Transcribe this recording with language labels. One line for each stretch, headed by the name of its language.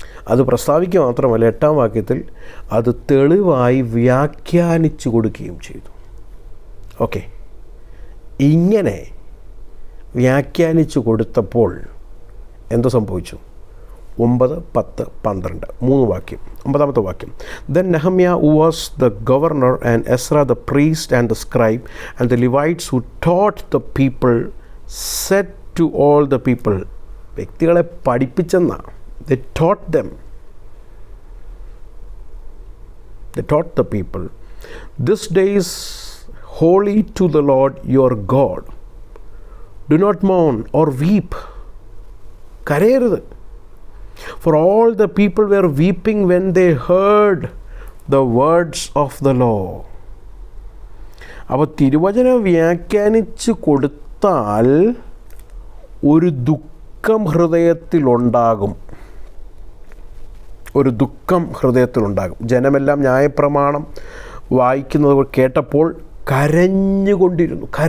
Malayalam: അത് പ്രസ്താവിക്കുക മാത്രമല്ല, 8-ാം വാക്യത്തിൽ അത് തെളിവായി വ്യാഖ്യാനിച്ചു കൊടുക്കുകയും ചെയ്തു. ഓക്കെ, ഇങ്ങനെ വ്യാഖ്യാനിച്ചു കൊടുത്തപ്പോൾ എന്ത് സംഭവിച്ചു? 9, 10, 12 3 വാക്യം. 9-ാമത്തെ വാക്യം.
English: Then Nehemiah, who was the governor, and Ezra the priest and the scribe, and the Levites who taught the people, said to all the people,
Malayalam: വ്യക്തികളെ പഠിപ്പിച്ചെന്ന,
English: they taught them, they taught the people, this day is holy to the Lord your God, do not mourn or weep.
Malayalam: കരയരുത്.
English: For all the people were weeping when they heard the words of the law.
Malayalam: അപ്പോൾ തിരുവചനം വ്യാഖ്യാനിച്ച് കൊടുത്താൽ ഒരു ദുഃഖം ഹൃദയത്തിലുണ്ടാകും. ഒരു ദുഃഖം ഹൃദയത്തിലുണ്ടാകും. ജനമെല്ലാം ന്യായപ്രമാണം വായിക്കുന്നത് കേട്ടപ്പോൾ കരഞ്ഞുകൊണ്ടിരുന്നു.